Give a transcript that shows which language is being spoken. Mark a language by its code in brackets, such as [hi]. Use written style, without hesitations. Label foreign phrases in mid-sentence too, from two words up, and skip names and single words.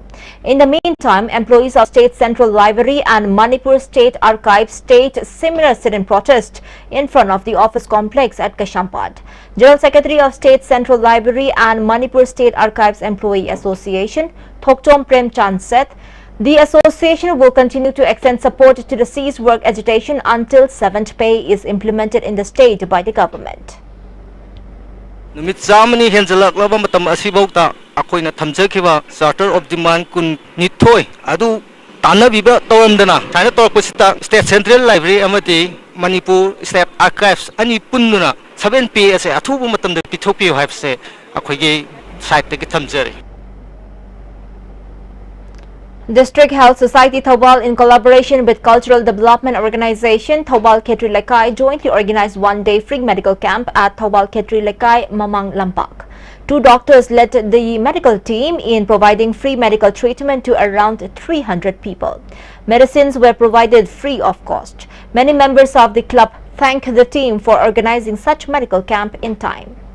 [en] In the meantime, employees of State Central Library and Manipur State Archives staged similar sit-in protest in front of the office complex at Kashampad. General Secretary of State Central Library and Manipur State Archives Employee Association, Thoktom Prem Chand said, the association will continue to extend support to the cease work agitation until 7th pay is implemented in the state by the government. [mni] Numit zamani henjalak laba matam asibauta akoina thamjakiba [en] charter of demand [mni] kun nithoi adu tanabiba tawamdana thana torpusita State Central Library amati Manipur State Archives ani punnuna 7P ase athubu matamda pithopi haibse akoigi site teki thamjari. [en] District Health Society Thobal, in collaboration with Cultural Development Organization Thobal Khetri Lekai, jointly organized one-day free medical camp at Thobal Khetri Lekai, Mamang Lampak. 2 doctors led the medical team in providing free medical treatment to around 300 people. Medicines were provided free of cost. Many members of the club thanked the team for organizing such medical camp in time.